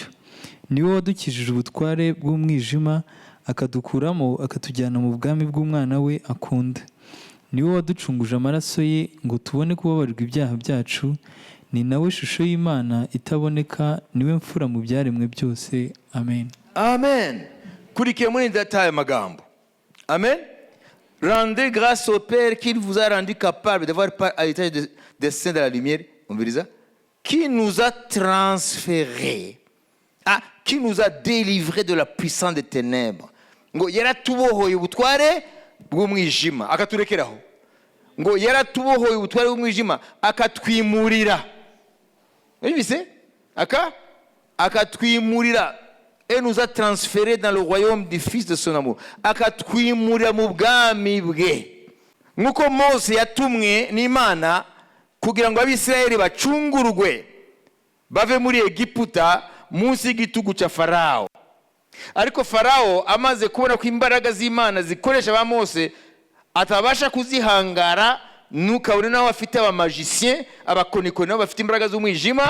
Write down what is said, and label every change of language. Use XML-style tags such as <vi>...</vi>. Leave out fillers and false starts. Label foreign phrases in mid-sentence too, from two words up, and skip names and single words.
<rw>Niwe wadukijije ubutware bw'umwijima, akadukuramo akatujyana mu bwami bw'umwana we akunda. Niwe waducunguje amaraso ye ngo tubone kubabarirwa ibyaha byacu. Ni nawe shusho y'Imana itaboneka, niwe mfura mu byaremwe byose. Amen. Amen. Kurikiye muri ndataye magambo. Amen.</rw> <fr>Rendez grâce au Père qui vous a rendu capable d'avoir part à l'étage des saints de la lumière, qui nous a transférés, qui nous a délivrés de la puissance des ténèbres.</fr> <rw>Ngo yaratubohoye ubutware bw'umwijima akaturekeraho, ngo yaratubohoye ubutware bw'umwijima akatwimurira. Mwumvise? Akatwimurira.</rw> <fr>Et nous a transférés dans le royaume du fils de son amour.</fr> <rw>Akatwimurira mu bwami bwe. Nkuko Mose yatumwe n'Imana kugira ngo Abisirayeli bacungurwe bave muri Egiputa munsi y'igitugu cya Farao. Ariko Farao amaze kubona ko imbaraga z'Imana zikoresha ba Mose atabasha kuzihangara, nukabone naho afite abamagicien, abakonikoni nabo bafite imbaraga z'umwijima.</rw>